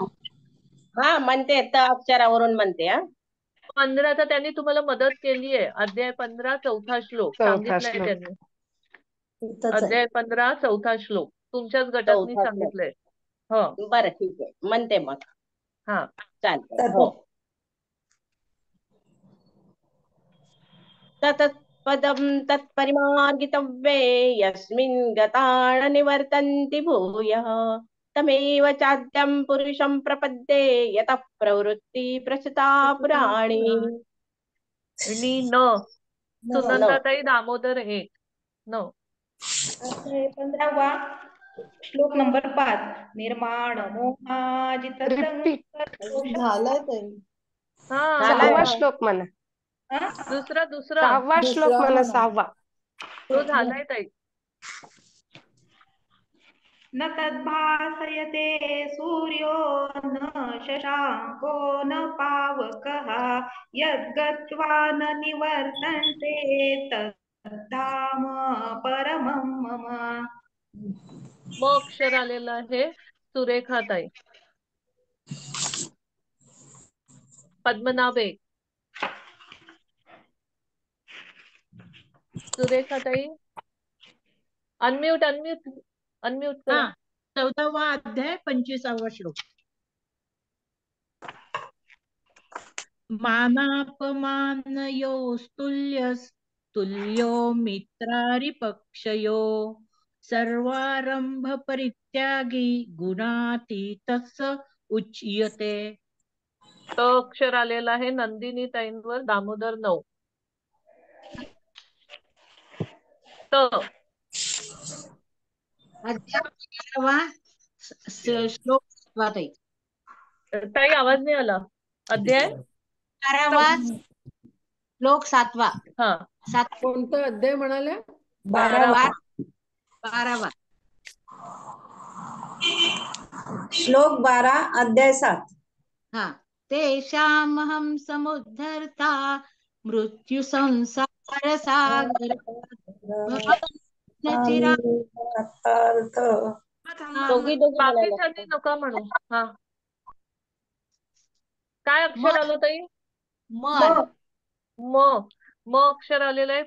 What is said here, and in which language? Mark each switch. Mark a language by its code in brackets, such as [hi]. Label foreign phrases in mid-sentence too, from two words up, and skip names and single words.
[mr] हा म्हणते. त अक्षरावरून म्हणते. 15चा त्यांनी तुम्हाला मदत केली आहे. अध्याय 15 चौथा श्लोक सांगितलाय त्यांनी. अध्याय 15 चौथा श्लोक तुमच्याच गटातनी सांगितलंय. हो बरं ठीक आहे. म्हणते मग. हा चालतंय. हो. [sa] तत्पदं तत्परिमार्गितव्ये यस्मिन् गताः निवर्तन्ति भूयः तमेव चाद्यं पुरुषं प्रपद्ये यतः प्रवृत्ति प्रसृता पुराणी. [mr] सुनंदाताई दामोदर 1. 15वा श्लोक नंबर 5. [sa] निर्माण मोहाजित [mr] झालाय ताई. 6वा श्लोक म्हणा. दुसरा 6वा श्लोक म्हणा. 6वा तो झालाय ताई. [sa] न तद्भासयते सूर्यो न शशांको न पावकः यद्गत्वा न निवर्तन्ते तद्धाम परमं मम. [mr] म अक्षर आलेलं आहे. सुरेखाताई. पद्मनाभ 1. सुरेखाताई अनम्यूट करा. 14वा अध्याय 25वा श्लोक. [sa] मानापमानयोस्तुल्यो मित्रारिपक्षयो सर्वारंभ परित्यागी गुणातीतः उच्यते. [mr] तो अक्षर आलेला आहे. नंदिनी ताईंवर दामोदर 9. श्लोक ताई आवाज नाही आला. अध्याय 12वा श्लोक 7वा. कोणता अध्याय म्हणाल्या? 12वा श्लोक 12 अध्याय 7. [sa] तेषामहं समुद्धर्ता मृत्यु संसार सागर [mr] बाकीच्यांनी नका म्हणू. हा काय अक्षर आलं ताई? म अक्षर आलेलं आहे.